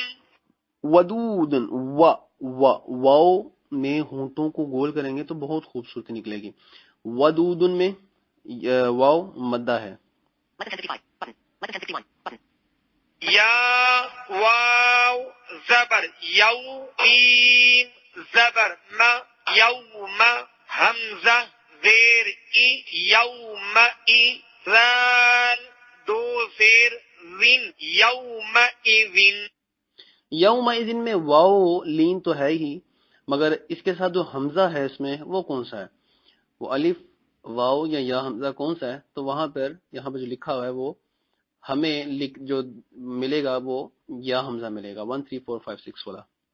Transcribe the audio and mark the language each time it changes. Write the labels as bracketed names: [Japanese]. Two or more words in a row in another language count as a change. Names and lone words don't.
[Urdu] ودودن واو میں ہونٹوں کو گول کریں گے تو بہت خوبصورتی نکلے گی. ودودن میں واو مدہ ہے. یا واو زبر یو میم زبر ما یوم حمزہ زیر ای یوم ای زال دو زیر زن یوم ایزن. یوم اذن میں واو لین تو ہے ہی، مگر اس کے ساتھ جو حمزہ ہے اس میں وہ کون سا ہے؟ وہ الف واو یا حمزہ کون سا ہے؟ تو وہاں پر یہاں پر جو لکھا ہوا ہے وہ ہمیں جو ملے گا وہ یا حمزہ ملے گا 1 3 4 5 6 والا.